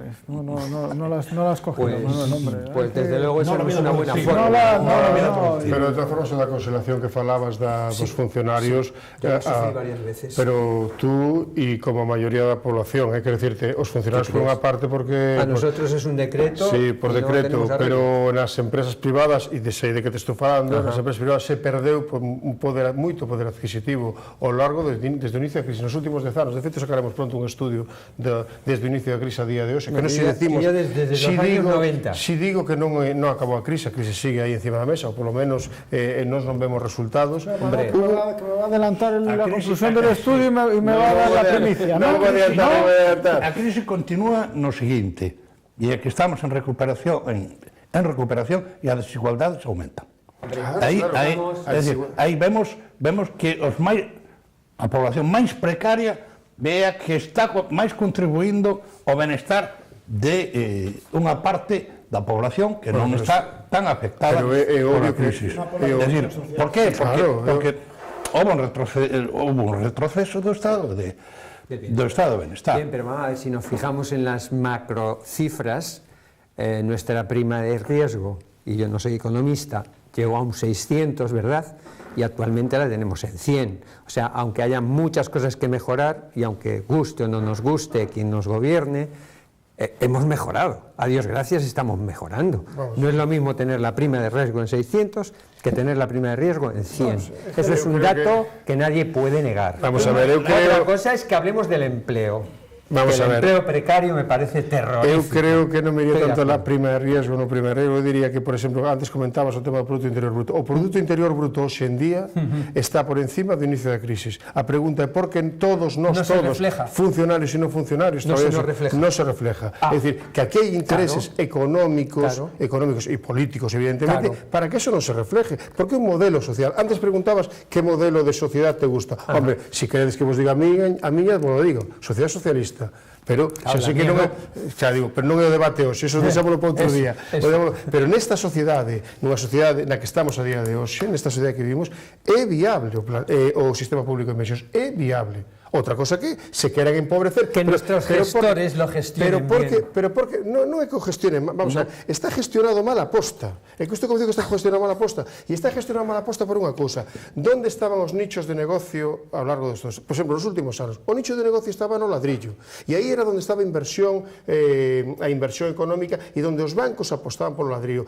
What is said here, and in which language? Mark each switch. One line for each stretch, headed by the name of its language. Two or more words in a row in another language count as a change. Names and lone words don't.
Spanish: No las coges, Manuel, hombre. Pues desde luego esa no es una buena forma.
Galician: Pero de todas formas, da consolación que falabas dos funcionarios, pero tú y como mayoría da población, hay que decirte, os funcionarios por unha parte porque...
Spanish: A nosotros es un decreto.
Galician: Sí, por decreto, pero nas empresas privadas, e sei de que te estou falando, nas empresas privadas se perdeu un moito poder adquisitivo ao largo desde o inicio da crise, nos últimos 10 anos. De feito, sacaremos pronto un estudio desde o inicio da crise a día de hoxe, que non se decimos... Desde os años 90. Si digo que non acabou a crise sigue aí encima da mesa, ou polo menos nós non vemos resultados.
Spanish: Hombre, que me va a adelantar la conclusión del estudio y me va a dar la primicia.
Galician: Non va a adelantar. A crise continúa no seguinte, e é que estamos en recuperación e as desigualdades aumentan. Aí vemos que a población máis precaria vea que está máis contribuindo ao benestar de unha parte da población que non está tan afectada pola crisis. É dicir, por qué? Porque houve un retroceso do estado de benestar.
Spanish: Bien, pero si nos fijamos en las macrocifras, nuestra prima de riesgo, y yo no soy economista, llegó a un 600, ¿verdad? Y actualmente la tenemos en 100. O sea, aunque haya muchas cosas que mejorar y aunque guste o no nos guste quien nos gobierne, hemos mejorado. A Dios gracias, estamos mejorando. No es lo mismo tener la prima de riesgo en 600 que tener la prima de riesgo en 100. Eso es un dato que nadie puede negar. Vamos a ver, Otra cosa es que hablemos del empleo. Vamos a ver. El empleo precario me parece terrorífico.
Galician: Eu creo que non me iría tanto
Spanish: la prima de riesgo
Galician: no prima de riesgo. Eu diría que, por exemplo, antes comentabas o tema do Produto Interior Bruto. O Produto Interior Bruto hoxe en día está por encima do inicio da crisis. A pregunta é por que todos nós, todos, funcionarios e non funcionarios, non se refleja. É dicir, que aquí hai intereses económicos e políticos, evidentemente, para que eso non se refleje. Porque un modelo social. Antes preguntabas que modelo de sociedade te gusta. Hombre, se queredes que vos diga a miña, vos lo digo, sociedade socialista. Pero xa sei que non é, xa digo, pero non é o debate hoxe, eso deixámoslo para outro día. Pero nesta sociedade, nunha sociedade na que estamos a día de hoxe, nesta sociedade que vivimos, é viable o sistema público de pensións, é viable. Outra cosa que se queran empobrecer,
Spanish: que nuestros gestores lo gestionen bien.
Galician: Pero porque non é que o gestionen, vamos a ver, está gestionado mal a posta. É que isto como digo que está gestionado mal a posta, e está gestionado mal a posta por unha cousa. Onde estaban os nichos de negocio ao largo destos, por exemplo, nos últimos anos? O nicho de negocio estaba no ladrillo, e aí era onde estaba a inversión económica e onde os bancos apostaban polo ladrillo.